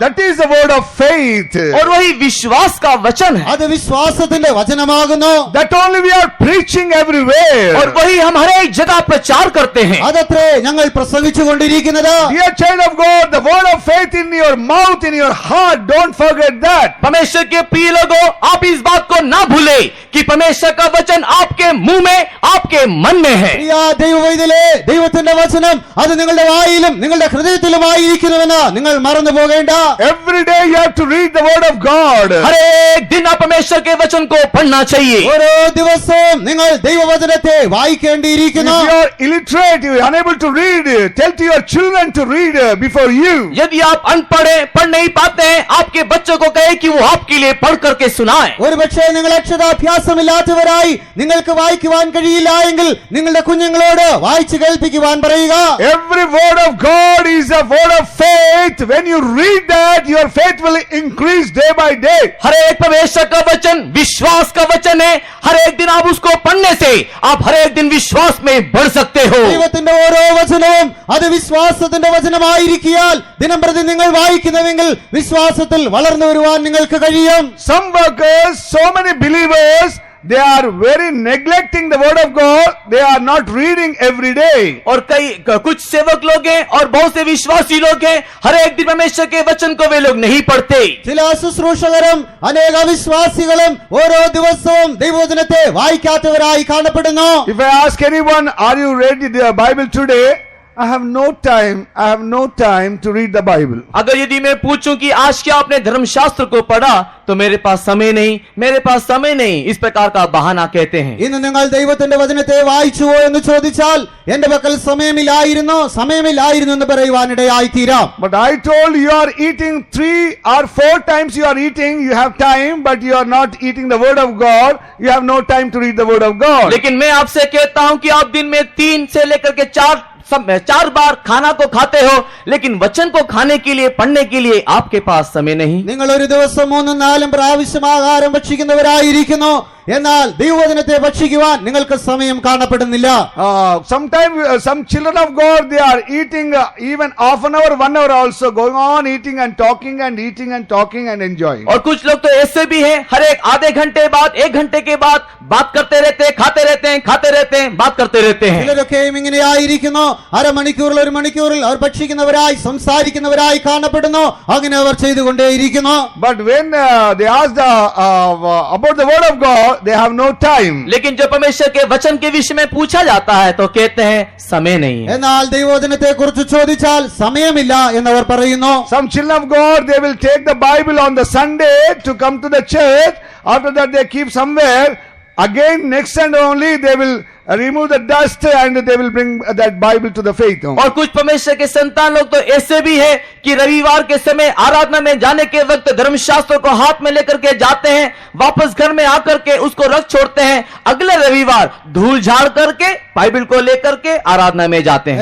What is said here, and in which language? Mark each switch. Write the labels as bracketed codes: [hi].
[en] That is the word of faith. [hi] और वही विश्वास का वचन है। [ml] അത് വിശ്വാസത്തിന്റെ വചനമാകുന്നു. [en] That only we are preaching everywhere. [hi] और वही हम हर एक जगह प्रचार करते हैं। [ml] അതത്രേ ഞങ്ങൾ പ്രസംഗിച്ചുകൊണ്ടിരിക്കുന്നത്. [en] Dear child of God, the word of faith in your mouth, in your heart, don't forget that. [hi] परमेश्वर के प्रिय लोगों, आप इस बात को ना भूले कि परमेश्वर का वचन आपके मुंह में, आपके मन में है। [ml] പ്രിയ ദൈവവൈതലേ, ദൈവത്തിന്റെ വചനം അത് നിങ്ങളുടെ വായിലും നിങ്ങളുടെ ഹൃദയത്തിലുമായിരിക്കുന്നുവെന്ന് നിങ്ങൾ മറന്നു പോകേണ്ട. [en] Every day you have to read the word of God. [hi] हर एक दिन आप परमेश्वर के वचन को पढ़ना चाहिए। [ml] ഓരോ ദിവസവും നിങ്ങൾ ദൈവവചനത്തെ വായിക്കേണ്ടിയിരിക്കുന്നു. [en] If you are illiterate, you are unable to read, tell to your children to read before you. [hi] यदि आप अनपढ़ हैं, पढ़ नहीं पाते हैं, आपके बच्चों को कहे कि वो आपके लिए पढ़ करके सुनाए। [ml] ഒരുപക്ഷെ നിങ്ങൾ അക്ഷരാഭ്യാസമില്ലാത്തവരായി നിങ്ങൾക്ക് വായിക്കുവാൻ കഴിയില്ല എങ്കിൽ നിങ്ങളുടെ കുഞ്ഞുങ്ങളോട് വായിച്ചു കേൾപ്പിക്കുവാൻ പറയുക. [en] Every word of God is a word of faith. When you read that, your faith will increase day by day. [hi] हर एक परमेश्वर का वचन विश्वास का वचन है। हर एक दिन आप उसको पढ़ने से आप हर एक दिन विश्वास में बढ़ सकते हो। [ml] ദൈവത്തിന്റെ ഓരോ വചനവും അത് വിശ്വാസത്തിന്റെ വചനമായിരിക്കാൽ ദിനംപ്രതി നിങ്ങൾ വായിക്കുന്നുവെങ്കിൽ വിശ്വാസത്തിൽ വളർന്നു വരുവാൻ നിങ്ങൾക്ക് കഴിയും. [en] Some workers, so many believers, they are very neglecting the word of God. They are not reading every day. [hi] और कुछ सेवक लोग हैं और बहुत से विश्वासी लोग हैं, हर एक दिन परमेश्वर के वचन को वे लोग नहीं पढ़ते। [ml] ചില ശുശ്രൂഷകരും അനേക വിശ്വാസികളും ഓരോ ദിവസവും ദൈവവചനത്തെ വായിക്കാത്തവരായി കാണപ്പെടുന്നു. [en] If I ask anyone, are you reading the Bible today? I have no time to read the Bible. [hi] अगर यदि मैं पूछूं कि आज क्या आपने धर्मशास्त्र को पढ़ा, तो मेरे पास समय नहीं, इस प्रकार का बहाना कहते हैं। [ml] ഇന്ന് നിങ്ങൾ ദൈവത്തിന്റെ വചനത്തെ വായിച്ചുവോ എന്ന് ചോദിച്ചാൽ എന്റെ പക്കൽ സമയമില്ലായിരുന്നു എന്ന് പറയുവാനിടയായി തീരാം. [en] But I told you are eating 3 or 4 times you are eating, you have time, but you are not eating the word of God. You have no time to read the word of God. [hi] लेकिन मैं आपसे कहता हूं कि आप दिन में 3 से लेकर के 4 बार खाना को खाते हो, लेकिन वचन को खाने के लिए, पढ़ने के लिए आपके पास समय नहीं। [ml] നിങ്ങൾ ഒരു ദിവസം 3-4 പ്രാവശ്യം ആഹാരം ഭക്ഷിക്കുന്നവരായിരിക്കുന്നു, എന്നാൽ ദൈവവചനത്തെ ഭക്ഷിക്കുവാൻ നിങ്ങൾക്ക് സമയം കാണപ്പെടുന്നില്ല. [en] Sometimes some children of God, they are eating even half an hour, 1 hour also, going on eating and talking and eating and talking and enjoying. [hi] और कुछ लोग तो ऐसे भी हैं, हर एक आधे घंटे बाद, 1 घंटे के बाद बात करते रहते हैं, खाते रहते हैं, बात करते रहते हैं। [ml] ചിലരൊക്കെയും ഇങ്ങനെയായിരിക്കുന്നു, അരമണിക്കൂറിൽ 1 മണിക്കൂറിൽ അവർ ഭക്ഷിക്കുന്നവരായി സംസാരിക്കുന്നവരായി കാണപ്പെടുന്നു. അങ്ങനെ അവർ ചെയ്തുകൊണ്ടേയിരിക്കുന്നു. [en] But when they ask about the word of God, they have no time. [hi] लेकिन जब परमेश्वर के वचन के विषय में पूछा जाता है तो कहते हैं समय नहीं है। [ml] എന്നാൽ ദൈവവചനത്തെ കുറിച്ച് ചോദിച്ചാൽ സമയമില്ല എന്നവർ പറയുന്നു. [en] Some children of God, they will take the Bible on the Sunday to come to the church. After that they keep somewhere. Again next Sunday only they will remove the dust and they will bring that Bible to the faith home. [hi] और कुछ परमेश्वर के संतान लोग तो ऐसे भी है कि रविवार के समय आराधना में जाने के वक्त धर्मशास्त्र को हाथ में लेकर के जाते हैं, वापस घर में आकर के उसको रख छोड़ते हैं, अगले रविवार धूल झाड़ करके बाइबल को लेकर के आराधना में जाते हैं।